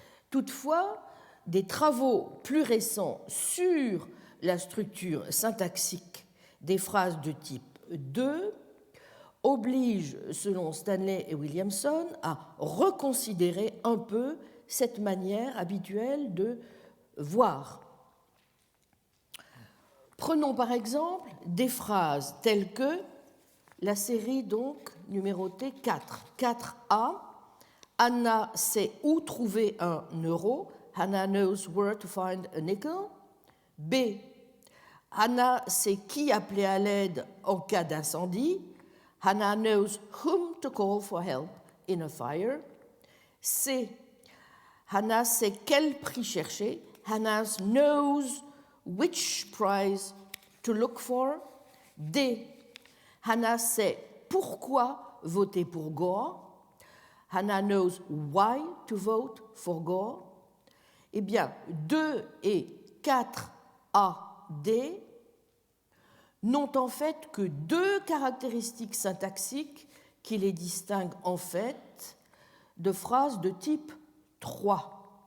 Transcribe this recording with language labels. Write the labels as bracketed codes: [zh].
[fr] Toutefois, des travaux plus récents sur la structure syntaxique des phrases de type 2 obligent, selon Stanley et Williamson, à reconsidérer un peu cette manière habituelle de voir. Prenons par exemple des phrases telles que la série donc numérotée 4. 4A, Anna sait où trouver un euro. [en] Hannah knows where to find a nickel. [fr] B, Hannah sait qui appeler à l'aide en cas d'incendie. [en] Hannah knows whom to call for help in a fire. [fr] C, Hannah sait quel prix chercher. [en] Hannah knows which prize to look for. [fr] D, Hannah sait pourquoi voter pour Gore. [en] Hannah knows why to vote for Gore. [fr] Eh bien, 2 et 4AD n'ont en fait que deux caractéristiques syntaxiques qui les distinguent en fait de phrases de type 3.